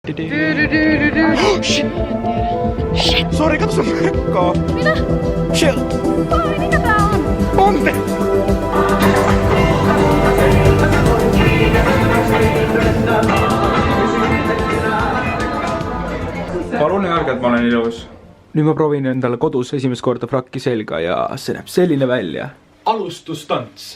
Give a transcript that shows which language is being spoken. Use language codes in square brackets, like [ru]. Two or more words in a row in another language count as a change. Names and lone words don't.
[fi] Sori, kato sun mekkaa. Mitä? Shit. Oi, mikä tää on? Ponte! [et] Palun öelge, et ma olen ilus. Nüüd ma proovin endale kodus esimest korda frakki selga ja see näeb selline välja. Alustustants.